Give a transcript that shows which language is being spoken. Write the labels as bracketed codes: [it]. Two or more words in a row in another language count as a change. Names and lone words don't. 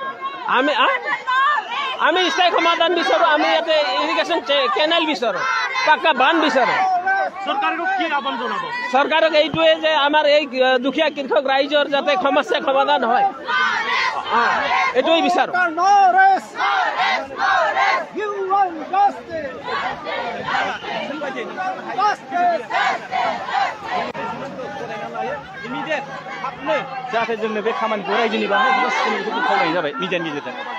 [as] আমি স্থায়ী সমাধান বিচাৰোঁ। আমি ইয়াতে ইৰিগেশ্যন কেনেল বিচাৰোঁ, পাক্কা বান্ধ বিচাৰোঁ। চৰকাৰক কি আহ্বান জনাব? চৰকাৰক এইটোৱে যে আমাৰ এই দুখীয়া কৃষক ৰাইজৰ যাতে সমস্যা সমাধান হয়, এইটোৱে বিচাৰোঁ। [brx] जाहाथे जोंनो बे खामानिखौ रायजोनि बांद्राय सुबुंफोरखौ खावलायनाय जाबाय मिडियानि गेजेरजों।